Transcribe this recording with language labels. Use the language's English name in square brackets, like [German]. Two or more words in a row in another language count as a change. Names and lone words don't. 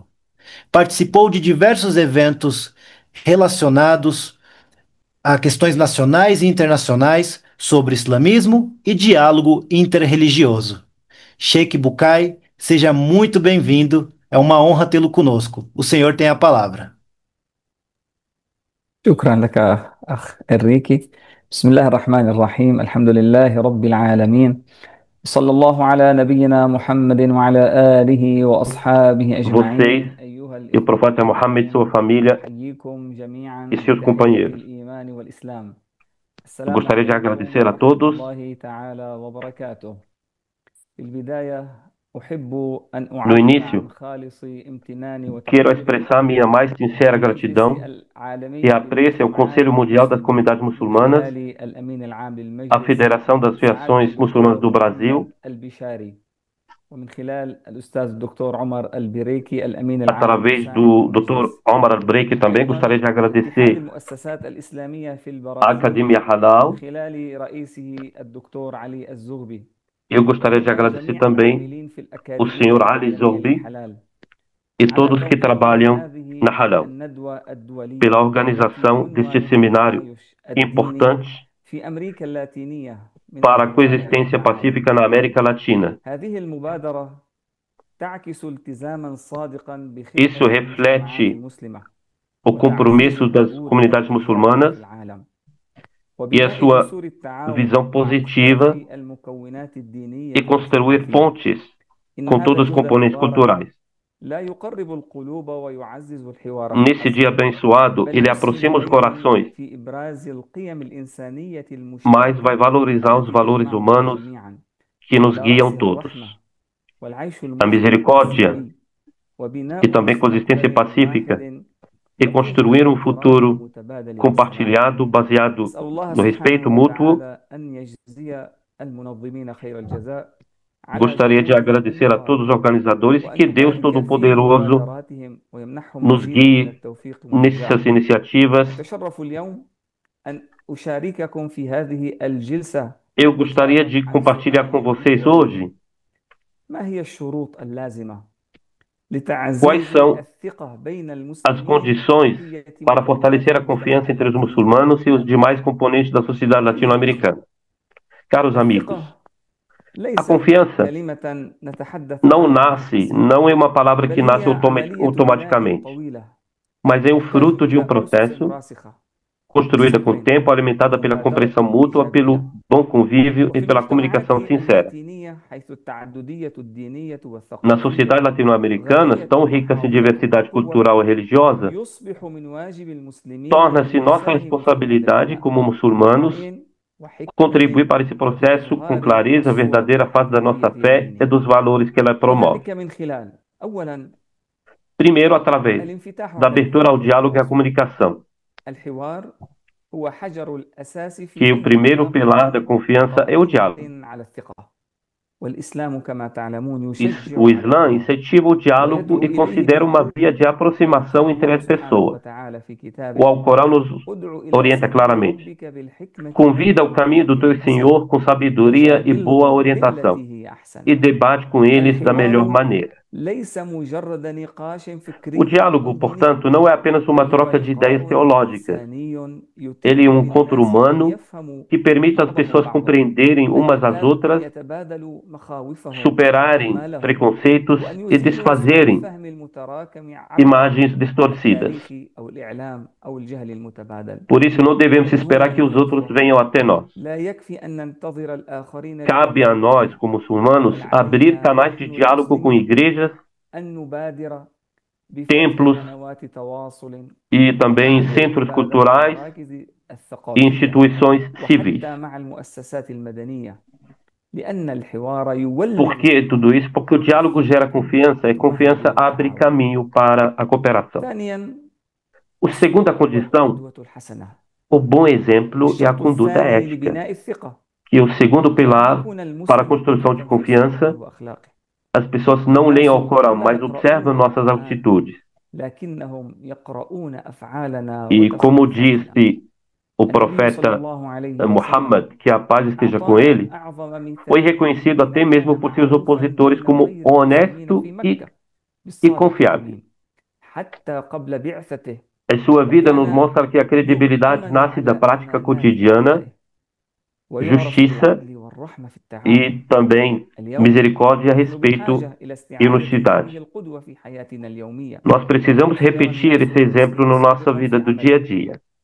[Portuguese] Participou de diversos eventos relacionados a questões nacionais e internacionais sobre islamismo e diálogo interreligioso. Sheikh Bukai, seja muito bem-vindo. É uma honra tê-lo conosco. O senhor tem a palavra. [Arabic] شكرا لك أخ إنريكي. بسم الله الرحمن الرحيم. الحمد لله رب العالمين. صلى الله على نبينا محمد وعلى آله وأصحابه أجمعين. [Portuguese] Vocês [Arabic] أيها [Portuguese] e o profeta Muhammad, sua família [Arabic] أحييكم جميعا [Portuguese] e seus companheiros. [Arabic] بالإيمان والإسلام. [Portuguese] Eu [Arabic] السلام [Portuguese] gostaria de [Arabic] عليكم [Portuguese] agradecer a [Arabic] ورحمة [Portuguese] todos. [Arabic] الله تعالى وبركاته. في البداية أحب أن [Portuguese] No [Arabic] أعبر [Portuguese] início, [Arabic] عن خالص امتناني [Portuguese] quero [Arabic] وتقديري [Portuguese] expressar minha mais sincera [Arabic] للمجلس [Portuguese] gratidão [Arabic] العالمي [Portuguese] e apreço ao Conselho Mundial das Comunidades [Arabic] من [Portuguese] Muçulmanas, [Arabic] خلال الأمين العام [Portuguese] à [Arabic] للمجلس [Portuguese] Federação das [Arabic] سعادة [Portuguese] Associações Muçulmanas do [Arabic] الدكتور [Portuguese] Brasil, [Arabic] محمد البشاري ومن خلال الأستاذ الدكتور عمر البريكي الأمين العام [Portuguese] através [Arabic] المساعد [Portuguese] do [Arabic] للمجلس. [Portuguese] Dr. Omar Al-Breiki também. [Arabic] أيضا [Portuguese] Gostaria de [Arabic] اتحاد [Portuguese] agradecer [Arabic] المؤسسات الإسلامية في [Portuguese] à [Arabic] البرازيل [Portuguese] Academia [Arabic] من [Portuguese] Halal. [Arabic] خلال رئيسه الدكتور علي الزغبي [Portuguese] Eu gostaria de [Arabic] وأيضا [Portuguese] agradecer [Arabic] جميع [Portuguese] também [Arabic] العاملين في [Portuguese] o [Arabic] الأكاديمية [Portuguese] Sr. Ali [Arabic] العالمية [Portuguese] Zorbi [Arabic] للحلال [Portuguese] e [Arabic] على [Portuguese] todos que [Arabic] تنظيم [Portuguese] trabalham [Arabic] هذه [Portuguese] na Halal, [Arabic] الندوة الدولية [Portuguese] pela [Arabic] التي [Portuguese] organização deste [Arabic] عنوانها [Portuguese] seminário [Arabic] التعايش الديني [Portuguese] importante [Arabic] في أمريكا اللاتينية من [Portuguese] para a [Arabic] البداية [Portuguese] coexistência [Arabic] حتى اليوم. [Portuguese] pacífica na América Latina. [Arabic] هذه المبادرة تعكس التزاما صادقا [Portuguese] Isso [Arabic] بخدمة المجتمعات [Portuguese] reflete [Arabic] المسلمة [Portuguese] o compromisso [Arabic] وتعزيز [Portuguese] das [Arabic] الوجود [Portuguese] comunidades [Arabic] والاتفاق [Portuguese] muçulmanas [Arabic] في العالم [Portuguese] e a [Arabic] وبناء [Portuguese] sua [Arabic] جسور التعاون [Portuguese] visão [Arabic] مع [Portuguese] positiva [Arabic] مختلف المكونات الدينية [Portuguese] e construir [Arabic] والثقافية. [Portuguese] pontes [Arabic] إن [Portuguese] com [Arabic] هذا [Portuguese] todos os [Arabic] الجهد [Portuguese] componentes [Arabic] المبارك [Portuguese] culturais. [Arabic] لا يقرب القلوب ويعزز الحوار [Portuguese] Nesse dia abençoado, [Arabic] بل [Portuguese] ele [Arabic] يسهم [Portuguese] aproxima os [Arabic] أيضا [Portuguese] corações, [Arabic] في إبراز القيم الإنسانية [Portuguese] mas [Arabic] المشتركة [Portuguese] vai valorizar os [Arabic] التي [Portuguese] valores [Arabic] تجمعنا [Portuguese] humanos [Arabic] جميعا [Portuguese] que nos [Arabic] على [Portuguese] guiam [Arabic] رأسها [Portuguese] todos. [Arabic] الرحمة والعيش [Portuguese] A [Arabic] المسلم [Portuguese] misericórdia [Arabic] السوي وبناء [Portuguese] e também coexistência [Arabic] مستقبل [Portuguese] pacífica [Arabic] واحد [Portuguese] e construir um [Arabic] باحترام [Portuguese] futuro [Arabic] متبادل للمسلمين. [Portuguese] compartilhado baseado [Arabic] أسأل الله [Portuguese] no respeito [Arabic] سبحانه [Portuguese] mútuo. [Arabic] وتعالى أن يجزي المنظمين خير الجزاء على [Portuguese] Gostaria de [Arabic] جهودهم [Portuguese] agradecer a todos os [Arabic] المباركة [Portuguese] organizadores e [Arabic] وأن [Portuguese] que Deus [Arabic] يبارك في [Portuguese] Todo-Poderoso [Arabic] مبادراتهم ويمنحهم [Portuguese] nos [Arabic] مزيدا من [Portuguese] guie [Arabic] التوفيق والنجاح. [Portuguese] nessas iniciativas. [Arabic] أتشرف اليوم أن أشارككم في هذه الجلسة [Portuguese] Eu gostaria de [Arabic] عن [Portuguese] compartilhar [Arabic] سؤال [Portuguese] com vocês [Arabic] هو [Portuguese] hoje [Arabic] ما هي الشروط اللازمة [Portuguese] quais [Arabic] لتعزيز [Portuguese] são [Arabic] الثقة بين [Portuguese] as [Arabic] المسلمين [Portuguese] condições [Arabic] وبقية [Portuguese] para [Arabic] مكونات [Portuguese] fortalecer a [Arabic] المجتمع [Portuguese] confiança entre os muçulmanos e os demais componentes da sociedade latino-americana. Caros amigos, [Arabic] الثقة [Portuguese] a [Arabic] ليست [Portuguese] confiança [Arabic] كلمة نتحدث [Portuguese] não [Arabic] عنها [Portuguese] nasce, não é uma palavra que [Arabic] بل [Portuguese] nasce [Arabic] هي عملية بناء [Portuguese] automaticamente, [Arabic] طويلة [Portuguese] mas é o [Arabic] تحتاج [Portuguese] fruto de um [Arabic] إلى أسس [Portuguese] processo [Arabic] راسخة [Portuguese] construída com o tempo, alimentada pela compreensão mútua, pelo bom convívio e [Arabic] وفي [Portuguese] pela [Arabic] المجتمعات [Portuguese] comunicação sincera. [Arabic] اللاتينية حيث التعددية الدينية [Portuguese] Na [Arabic] والثقافية [Portuguese] sociedade latino-americana, tão ricas em diversidade cultural e religiosa, [Arabic] يصبح من واجب المسلمين [Portuguese] torna-se nossa [Arabic] مساهمة في هذا [Portuguese] responsabilidade [Arabic] البناء [Portuguese] como muçulmanos [Arabic] بوعي وحكمة [Portuguese] contribuir para esse processo com [Arabic] وإظهار [Portuguese] clareza, a [Arabic] الصورة [Portuguese] verdadeira face da nossa [Arabic] الحقيقية [Portuguese] fé e [Arabic] لدينهم. [Portuguese] dos valores que ela promove. [Arabic] وذلك من خلال أولا [Portuguese] Primeiro, através [Arabic] الانفتاح [Portuguese] da [Arabic] على [Portuguese] abertura ao [Arabic] الحوار [Portuguese] diálogo e à [Arabic] والتواصل. [Portuguese] comunicação, [Arabic] الحوار هو حجر الأساس في [Portuguese] que o [Arabic] بناء [Portuguese] primeiro [Arabic] علاقة [Portuguese] pilar da confiança é o diálogo. [Arabic] قائمة على الثقة. والإسلام كما تعلمون [Portuguese] O [Arabic] يشجع [Portuguese] Islã [Arabic] على [Portuguese] incentiva o diálogo e considera uma via de aproximação entre as pessoas. [Arabic] وتعالى في [Portuguese] O [Arabic] كتابه [Portuguese] Alcorão nos [Arabic] ادع إلى [Portuguese] orienta [Arabic] سبيل [Portuguese] claramente. [Arabic] ربك بالحكمة [Portuguese] Convida ao caminho do teu Senhor com sabedoria e boa orientação, [Arabic] بالتي هي أحسن. [Portuguese] e debate com eles da melhor maneira. [Arabic] ليس مجرد نقاش [Portuguese] O [Arabic] فكري [Portuguese] diálogo, [Arabic] أو ديني، [Portuguese] portanto, não é apenas uma [Arabic] بل هو [Portuguese] troca de ideias [Arabic] لقاء [Portuguese] teológicas. [Arabic] إنساني [Portuguese] Ele é [Arabic] يتيح [Portuguese] um encontro [Arabic] للناس أن [Portuguese] humano [Arabic] يفهموا [Portuguese] que permite às [Arabic] بعضهم [Portuguese] pessoas [Arabic] بعضا، [Portuguese] compreenderem [Arabic] أن [Portuguese] umas às outras, [Arabic] يتبادلوا مخاوفهم [Portuguese] superarem [Arabic] وآمالهم، [Portuguese] preconceitos [Arabic] وأن [Portuguese] e [Arabic] يزيلوا سوء [Portuguese] desfazerem [Arabic] الفهم المتراكم عبر [Portuguese] imagens distorcidas. [Arabic] التاريخ أو الإعلام أو الجهل المتبادل. [Portuguese] Por isso, não devemos esperar que os outros venham até nós. [Arabic] لا يكفي أن ننتظر الآخرين [Portuguese] Cabe a nós, como muçulmanos, abrir canais de diálogo com igrejas, [Arabic] أن نبادر [Portuguese] templos [Arabic] بفتح قنوات تواصل [Portuguese] e também centros culturais [Arabic] المراكز [Portuguese] e [Arabic] الثقافية [Portuguese] instituições civis. [Arabic] وحتى مع المؤسسات المدنية، لأن الحوار يولد. [Portuguese] Por que tudo isso? Porque o diálogo gera confiança e confiança abre caminho para a cooperação. [Arabic] ثانيا، [Portuguese] A segunda condição, [Arabic] القدوة الحسنة. [Portuguese] o bom exemplo e a [Arabic] الشرط [Portuguese] conduta [Arabic] الثاني [Portuguese] ética. [Arabic] لبناء الثقة [Portuguese] Que o segundo pilar [Arabic] يكون المسلم [Portuguese] para a construção de [Arabic] مدركاً في [Portuguese] confiança, [Arabic] سلوكه وأخلاقه، [Portuguese] as pessoas não leem ao Corão, mas observam nossas atitudes. [Arabic] لكنهم يقرؤون أفعالنا [Portuguese] E como [Arabic] وتصرفاتنا. [Portuguese] disse o [Arabic] النبي صلى [Portuguese] profeta [Arabic] الله عليه وسلم [Portuguese] Muhammad, que a paz esteja com ele, [Arabic] أعظم مثال [Portuguese] foi reconhecido até mesmo por seus opositores como honesto e confiável. [Arabic] حتى قبل بعثته. [Portuguese] A sua vida nos mostra que a credibilidade nasce da prática cotidiana, justiça e também misericórdia, respeito e honestidade. Nós precisamos repetir esse exemplo na nossa vida do dia a dia.